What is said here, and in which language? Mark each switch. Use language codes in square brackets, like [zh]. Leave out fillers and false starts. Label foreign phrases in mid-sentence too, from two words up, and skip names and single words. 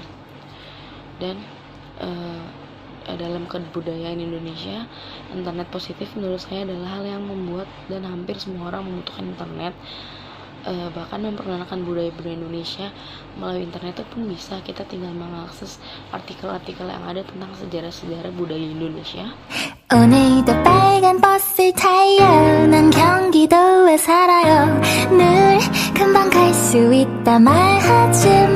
[id] Dan dalam kebudayaan Indonesia, internet positif menurut saya adalah hal yang membuat dan hampir semua orang membutuhkan internet. Bahkan memperkenalkan budaya-budaya Indonesia melalui internet itu pun bisa. Kita tinggal mengakses artikel-artikel yang ada tentang sejarah-sejarah budaya Indonesia. [ko] 오늘도 빨간 버스를 타요. 난 경기도에 살아요. 늘 금방 갈 수 있다 말하지 마.